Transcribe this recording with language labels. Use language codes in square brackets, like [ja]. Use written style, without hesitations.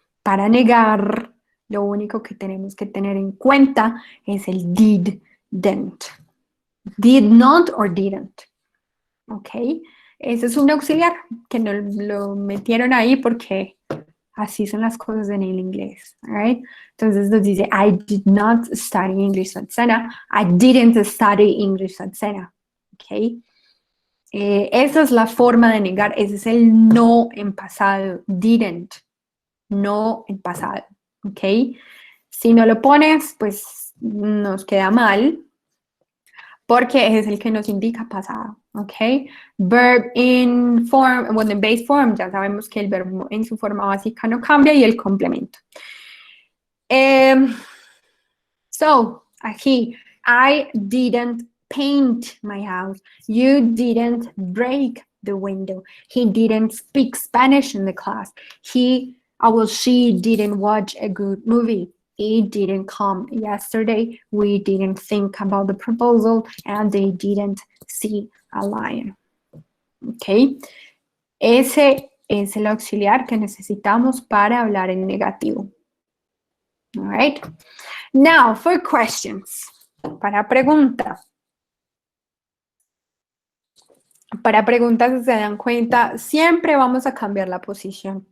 [es] Para negar, lo único que tenemos que tener en cuenta es el didn't. [en] Did not or didn't. [es] ¿Ok? Ese es un auxiliar que no lo metieron ahí porque así son las cosas en el inglés. [en] Right? [es] Entonces nos dice, [en] I did not study English at Sena. I didn't study English at Sena. ¿Ok? [es] Esa es la forma de negar, ese es el no en pasado, didn't, no en pasado, ¿ok? Si no lo pones, pues nos queda mal, porque es el que nos indica pasado, ¿ok? [en] Verb in form, [es] bueno, en [en] base form, [es] ya sabemos que el verbo en su forma básica no cambia y el complemento. [en] So, aquí, I didn't paint my house. You didn't break the window. He didn't speak Spanish in the class. She didn't watch a good movie. He didn't come yesterday. We didn't think about the proposal and they didn't see a lion. ¿Ok? [es] Ese es el auxiliar que necesitamos para hablar en negativo. [en] All right? Now, for questions. [es] Para pregunta. Para preguntas, si se dan cuenta, siempre vamos a cambiar la posición.